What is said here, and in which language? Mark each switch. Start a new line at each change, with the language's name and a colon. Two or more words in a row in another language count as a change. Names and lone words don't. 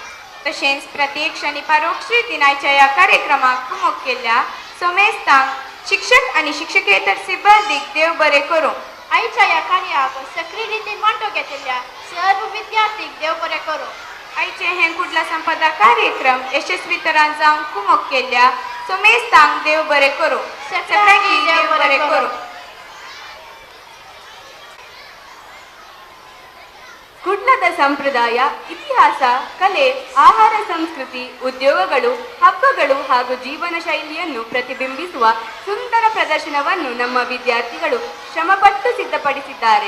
Konkani: तशेंच प्रत्यक्ष आणि परोक्ष रितीन आयच्या ह्या कार्यक्रमाक कुमक केल्या समेस्तांक शिक्षक आणि शिक्षकेतर सिब्बंदीक देव बरें करूं. आईच्या या कार्याक सक्रिय रितीन वांटो घेतिल्ल्या सर्व विद्यार्थीक देव बरें करूं. आयचे हे कुडला संपदा कार्यक्रम यशस्वी तरान जावन कुमक केल्या समेस्तांक देव बरें करूं. सगळ्यांक देव बरें करूं.
Kannada: ಕುಡ್ಲದ ಸಂಪ್ರದಾಯ, ಇತಿಹಾಸ, ಕಲೆ, ಆಹಾರ, ಸಂಸ್ಕೃತಿ, ಉದ್ಯೋಗಗಳು, ಹಬ್ಬಗಳು ಹಾಗೂ ಜೀವನ ಶೈಲಿಯನ್ನು ಪ್ರತಿಬಿಂಬಿಸುವ ಸುಂದರ ಪ್ರದರ್ಶನವನ್ನು ನಮ್ಮ ವಿದ್ಯಾರ್ಥಿಗಳು ಶ್ರಮಪಟ್ಟು ಸಿದ್ಧಪಡಿಸಿದ್ದಾರೆ.